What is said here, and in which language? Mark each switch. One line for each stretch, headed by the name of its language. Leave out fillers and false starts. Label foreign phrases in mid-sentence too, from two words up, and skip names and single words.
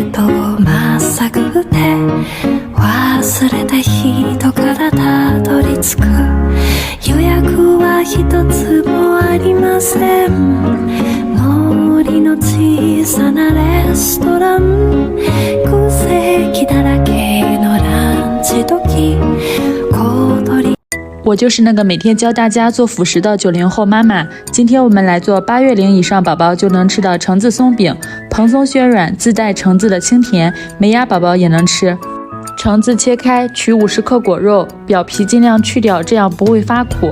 Japanese: ットをまっさぐって忘れた人からたどり着く予約は一つもありません森の小さなレストラン空席だらけのランチ時小鳥
Chinese: 我就是那个每天教大家做辅食的90后妈妈。今天我们来做8月龄以上宝宝就能吃的橙子松饼，蓬松暄软，自带橙子的清甜，没牙宝宝也能吃。橙子切开，取50克果肉，表皮尽量去掉，这样不会发苦。